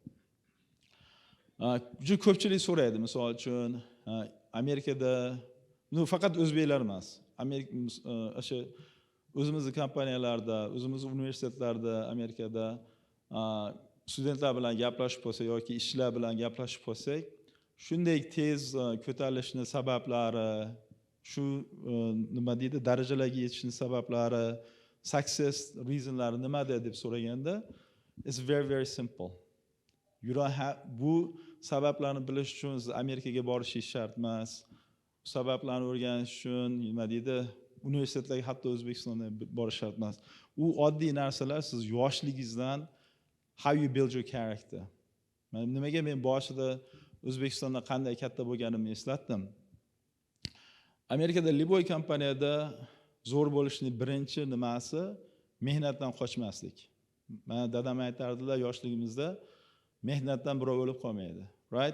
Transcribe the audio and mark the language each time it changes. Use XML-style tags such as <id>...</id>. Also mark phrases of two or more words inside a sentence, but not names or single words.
<uz>Juda ko'pchilik so'raydi, misol uchun Amerikada, faqat o'zbeklar emas, o'sha o'zimizning kompaniyalarda, o'zimizning universitetlarda, Amerikada studentlar bilan gaplashib bo'lsak yoki ishchilar bilan gaplashib bo'lsak, shunday tez ko'tarilishning sabablari, shu nima deydi, darajalarga yetishning sabablari,</uz> <en>success reasonlari</en> <uz>nimada deb so'raganda,</uz> <en>it's very very simple. You don't have,</en> <uz>bu sabablarni bilish uchun siz Amerikaga borishingiz shart emas. Bu sabablarni o'rganish uchun nima deydi, universitetlarga hatto O'zbekistonda borish shart emas. U oddiy narsalar, siz yoshligingizdan</uz> <en>how you build your character.</en> <uz>Nimaga men boshida O'zbekistonda qanday katta bo'lganimni eslatdim. Amerikada Liboy kompaniyada zo'r bo'lishning birinchi nimasi mehnatdan qochmaslik. Mana dadam aytardilar, yoshligimizda mehnatdan birov o'lib qolmaydi, right?</uz>